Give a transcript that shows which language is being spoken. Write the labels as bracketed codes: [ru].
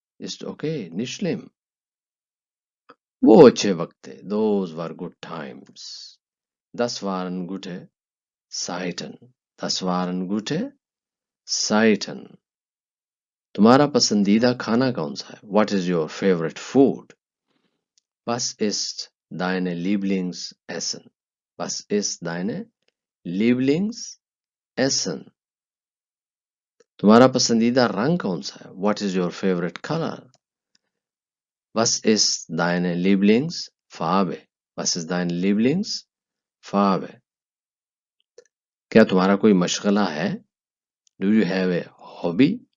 [de] Ist okay, nicht schlimm. [ur] وہ اچھے وقت تھے. [en] Those were good times. [de] Das waren gute Zeiten. Das waren gute Zeiten. [ur] تمہارا پسندیدہ کھانا کون سا ہے؟ [en] What is your favorite food? [de] Was ist deine Lieblingsessen? Was ist deine Lieblingsessen? [ur] تمہارا پسندیدہ رنگ کون سا ہے؟ [en] What is your favorite color? [de] Was ist deine Lieblingsfarbe? Was ist deine Lieblingsfarbe? [ur] کیا تمہارا کوئی مشغلہ ہے؟ [en] Do you have a hobby?